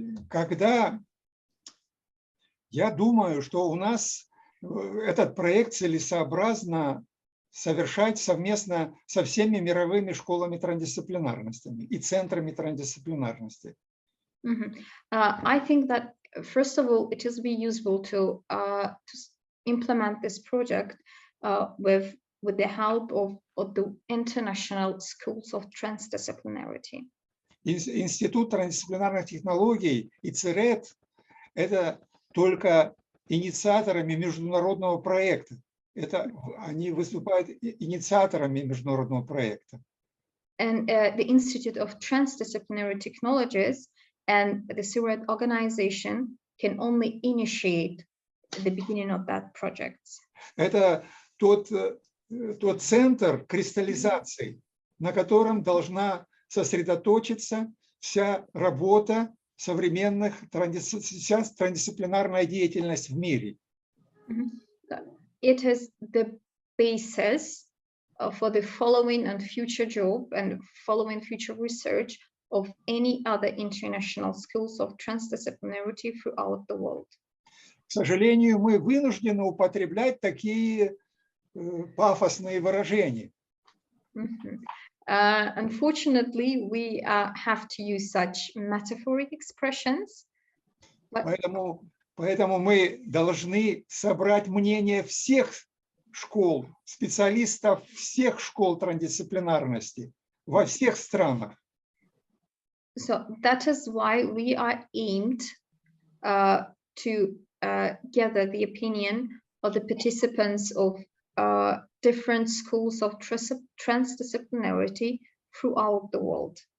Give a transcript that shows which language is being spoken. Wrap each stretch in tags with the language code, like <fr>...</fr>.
<ru>Когда я думаю, что у нас этот проект целесообразно совершать совместно со всеми мировыми школами трансдисциплинарности и центрами трансдисциплинарности.</ru> <en>I think that first of all, it is be useful to implement this project with the help of the international schools of transdisciplinarity.</en> <ru>Институт трансдисциплинарных технологий и CIRET – это только инициаторами международного проекта. Они выступают инициаторами международного проекта.</ru> <en>And the Institute of Transdisciplinary Technologies and the CIRET organization can only initiate the beginning of that project.</en> <ru>Это тот центр кристаллизации, на котором должна сосредоточиться вся работа современных вся трансдисциплинарная деятельность в мире.</ru> <en>It is the basis for the following and future job and following future research of any other international schools of transdisciplinarity throughout the world.</en> <ru>К сожалению, мы вынуждены употреблять такие пафосные выражения.</ru> <en>Unfortunately, we have to use such metaphoric expressions.</en> <ru>Поэтому мы должны собрать мнение всех школ, специалистов всех школ трансдисциплинарности во всех странах.</ru> <en>So that is why we are aimed to gather the opinion of the participants of different schools of transdisciplinarity throughout the world.</en>